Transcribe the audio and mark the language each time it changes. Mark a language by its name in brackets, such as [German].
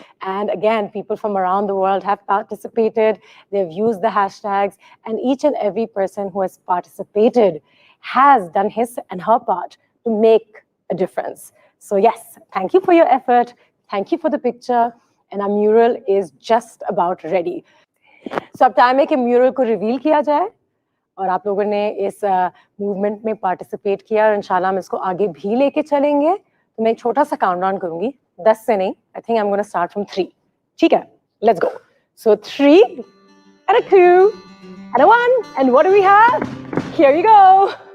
[English] And again, people from around the world have participated. They've used the hashtags. And each and every person who has participated has done his and her part to make a difference. So yes, thank you for your effort. Thank you for the picture. And our mural is just about ready. [Hindi] So अब time है कि mural को reveal किया जाए और आप लोगों ने इस movement में participate किया और इंशाल्लाह हम इसको आगे भी लेके चलेंगे. तो मैं एक छोटा सा countdown करूँगी. 10 से नहीं. [English] I think I'm going to start from 3. [Hindi] ठीक है? [English] Let's go. So 3 and a 2 and a 1. And what do we have? Here you go.